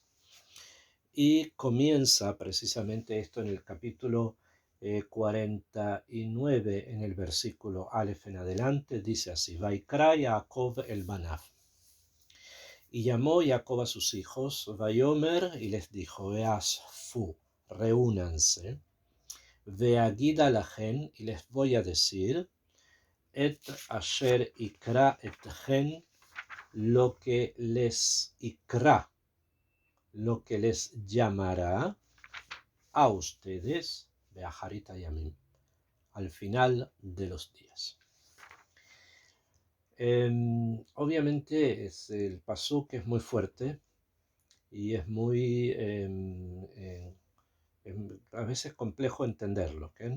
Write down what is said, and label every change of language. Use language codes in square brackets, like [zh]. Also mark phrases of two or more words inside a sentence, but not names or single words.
[es] Y comienza precisamente esto en el capítulo 49, en el versículo Aleph en adelante, dice así: [he] ויקרא יעקב אל בניו. [es] Y llamó Jacob a sus hijos, Vayomer, y les dijo: Veasfu, reúnanse, [he] ואגידה לכם, [es] y les voy a decir, [he] את אשר יקרא אתכם, [es] lo que les ikra, lo que les llamará a ustedes, [he] באחרית הימים, [es] al final de los días. Obviamente el pasuk es muy fuerte y es muy a veces complejo entenderlo, ¿okay?